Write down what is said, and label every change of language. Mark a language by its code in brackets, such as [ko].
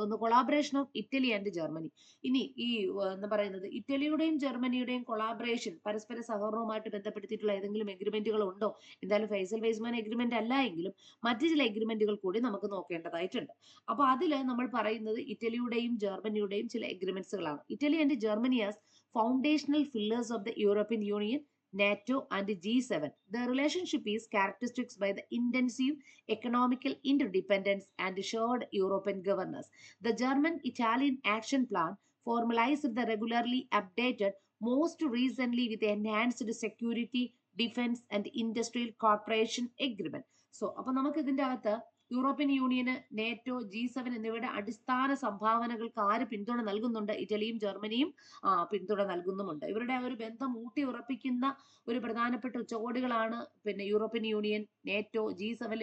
[ml] ഒന്ന്, collaboration of Italy and Germany. ഇനി ഈ ഇറ്റലിയുടെയും ജർമ്മനിയുടെയും കൊളാബറേഷൻ, പരസ്പര സഹകരണവുമായിട്ട് ബന്ധപ്പെടുത്തിയിട്ടുള്ള ഏതെങ്കിലും എഗ്രിമെന്റുകൾ ഉണ്ടോ? എന്തായാലും ഫൈസൽ-വെയ്സ്മാൻ എഗ്രിമെന്റ് അല്ല എങ്കിലും മറ്റു ചില എഗ്രിമെന്റുകൾ കൂടി നമുക്ക് നോക്കേണ്ടതായിട്ടുണ്ട്. അപ്പൊ അതിൽ നമ്മൾ പറയുന്നത് ഇറ്റലിയുടെയും ജർമ്മനിയുടെയും ചില എഗ്രിമെന്റ്സുകളാണ്. [en] Italy and Germany as foundational pillars of the European Union, NATO, and G7. The relationship is characterized by the intensive economical interdependence and shared European governance. The German-Italian Action Plan formalized the regularly updated most recently with the enhanced security, defense, and industrial cooperation agreement. [ml] So, അപ്പോൾ നമുക്ക് ഇതിന്റെ അകത്ത് European യൂണിയന്, NATO, G7 എന്നിവയുടെ അടിസ്ഥാന സംഭാവനകൾക്ക് ആര് പിന്തുണ നൽകുന്നുണ്ട്? ഇറ്റലിയും ജർമ്മനിയും പിന്തുണ നൽകുന്നുമുണ്ട്. ഇവരുടെ ഒരു ബന്ധം ഊട്ടി ഉറപ്പിക്കുന്ന ഒരു പ്രധാനപ്പെട്ട ഉച്ചകോടികളാണ് പിന്നെ യൂറോപ്യൻ യൂണിയൻ, നേറ്റോ, G7.